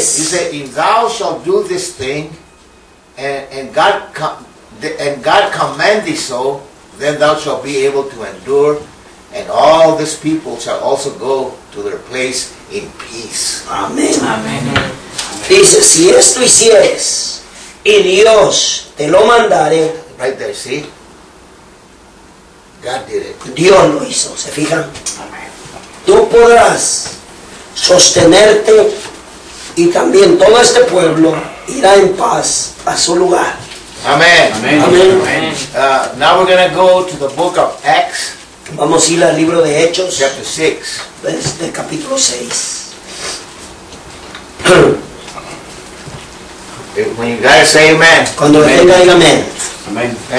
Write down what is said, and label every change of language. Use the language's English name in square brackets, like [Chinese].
[English] he said, "If thou shalt do this thing, and God command thee so, then thou shalt be able to endure, and all this people shall also go to their place in peace." [Spanish] Amén. Amén. Dice, si esto hicieres, y Dios te lo mandare. [English] Right there, see? God did it. [Spanish] Dios lo hizo, ¿se fijan? Amén. Tú podrás sostenerte, y también todo este pueblo irá en paz a su lugar. Amén. Amén. Amén. [English] Now we're going to go to the book of Acts. [Spanish] Vamos a ir al libro de Hechos. [English] Chapter 6. [Spanish] Desde el capítulo 6. [English] When you guys say amen. [Spanish] Cuando amen. Venga, diga amén. Amén.